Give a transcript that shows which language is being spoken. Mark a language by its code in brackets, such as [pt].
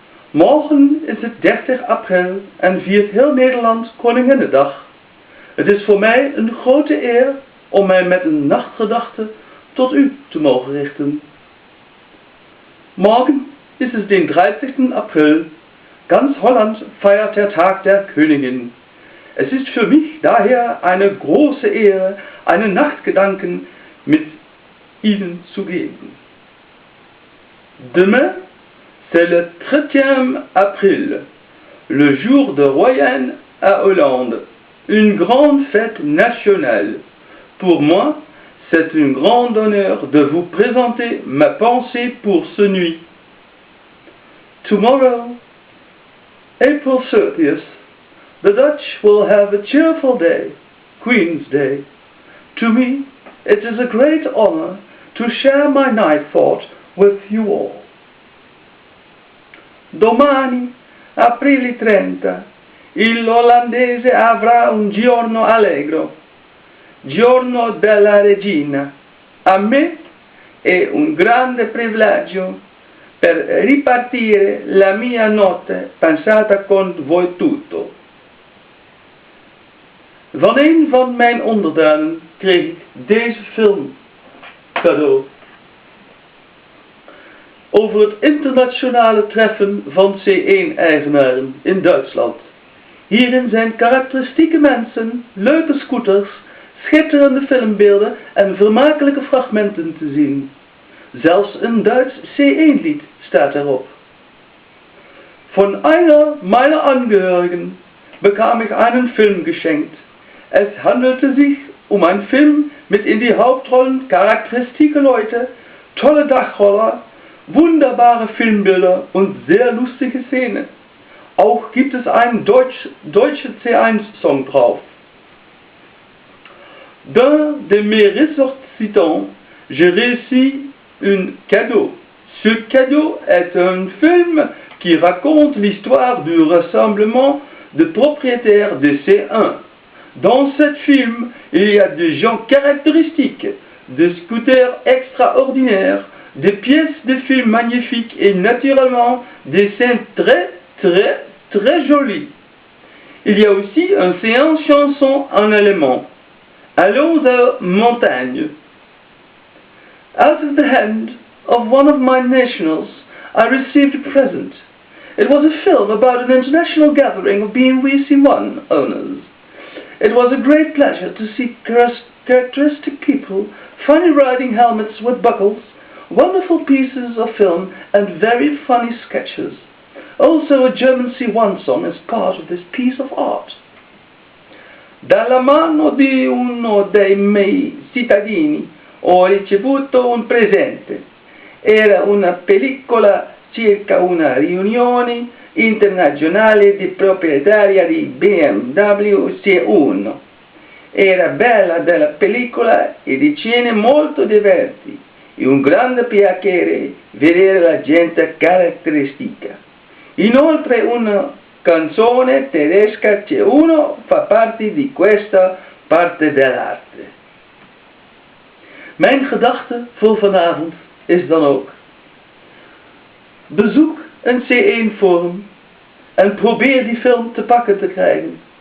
[nl] Morgen is het 30 april en viert heel Nederland Koninginnedag. Het is voor mij een grote eer om mij met een nachtgedachte tot u te mogen richten. [de] Morgen ist es den 30. April. Ganz Holland feiert der Tag der Königin. Es ist für mich daher eine große Ehre, einen Nachtgedanken mit Ihnen zu geben. [fr] Demain, c'est le 30e avril, le jour de Royan à Hollande, une grande fête nationale. Pour moi, c'est un grand honneur de vous présenter ma pensée pour ce nuit. [en] Tomorrow, April 30th, the Dutch will have a cheerful day, Queen's Day. To me, it is a great honor to share my night thought with you all. [it] Domani, aprile 30, il olandese avrà un giorno allegro, giorno della regina. A me è un grande privilegio per ripartire la mia notte pensata con voi tutto. [nl] Van een van mijn onderdanen kreeg ik deze film cadeau. Over het internationale treffen van C1-eigenaren in Duitsland. Hierin zijn karakteristieke mensen, leuke scooters, schitterende filmbeelden en vermakelijke fragmenten te zien. Zelfs een Duits C1-lied staat erop. [de] Von einer meiner Angehörigen bekam ich einen Film geschenkt. Es handelte sich um einen Film mit in die Hauptrollen charakteristieke Leute, tolle Dachroller, wunderbare Filmbilder und sehr lustige Szenen. Auch gibt es einen deutsche C1-Song drauf. [fr] D'un de mes ressortissants, j'ai réussi un cadeau. Ce cadeau est un film qui raconte l'histoire du rassemblement de propriétaires de C1. Dans ce film, il y a des gens caractéristiques, des scooters extraordinaires, des pièces de film magnifiques et naturellement des scènes très jolies. Il y a aussi un séance chanson en allemand. Allons à montagne. [en] Out of the hand of one of my nationals, I received a present. It was a film about an international gathering of BMW C1 owners. It was a great pleasure to see characteristic people, funny riding helmets with buckles, wonderful pieces of film and very funny sketches. Also a German C1 song is part of this piece of art. [it] Dalla mano di uno dei miei cittadini ho ricevuto un presente. Era una pellicola circa una riunione internazionale di proprietari di BMW C1. Era bella della pellicola e di scene molto divertenti e un grande piacere vedere la gente caratteristica. Inoltre una canzone tedesca C1 fa parte di questa parte dell'arte. [nl] Mijn gedachte voor vanavond is dan ook: bezoek een C1 forum en probeer die film te pakken te krijgen.